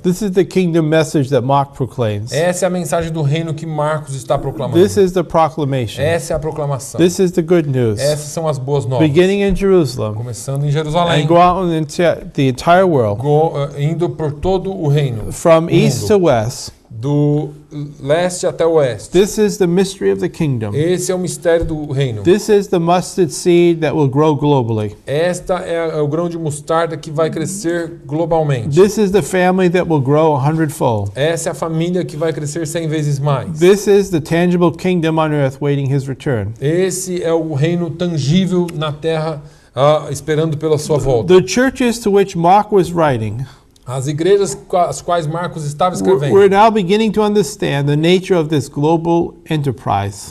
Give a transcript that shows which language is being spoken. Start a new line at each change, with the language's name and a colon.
English: This is the kingdom message that Mark proclaims.
Portuguese: Essa é a mensagem do reino que Marcos está proclamando.
English: This is the proclamation.
Portuguese: Essa é a proclamação.
English: This is the good news.
Portuguese: Essas são as boas novas.
English: Beginning in Jerusalem
Portuguese: Começando em Jerusalém,
English: and go out into the entire world,
Portuguese: indo por todo o reino,
English: from
Portuguese: o
English: east
Portuguese: mundo,
English: to west.
Portuguese: do leste até o oeste.
English: This is the mystery of the kingdom.
Portuguese: Esse é o mistério do reino.
English: This is the mustard seed that will grow globally.
Portuguese: Esta é o grão de mostarda que vai crescer globalmente.
English: This is the family that will grow 100-fold.
Portuguese: Essa é a família que vai crescer 100 vezes mais.
English: This is the tangible kingdom on earth waiting his return.
Portuguese: Esse é o reino tangível na terra esperando pela sua volta.
English: The churches to which Mark was writing
Portuguese: As igrejas às quais Marcos estava
English: we're
Portuguese: escrevendo
English: now beginning to understand the nature of this global enterprise.